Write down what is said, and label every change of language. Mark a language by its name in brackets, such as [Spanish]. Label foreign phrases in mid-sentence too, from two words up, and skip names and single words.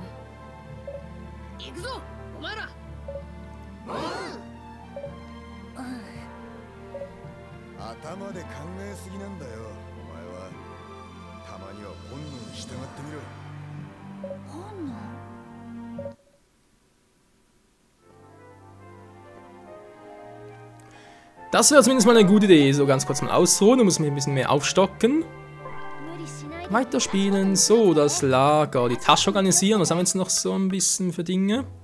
[Japanese] 行くぞ、お前ら。頭で考えすぎなんだよ、お前は。たまには本能に従ってみろ。本能。 [German] Das wäre zumindest mal eine gute Idee. So ganz kurz mal ausruhen, da muss man ein bisschen mehr aufstocken. Weiterspielen. So, das Lager. Die Tasche organisieren. Was haben wir jetzt noch so ein bisschen für Dinge?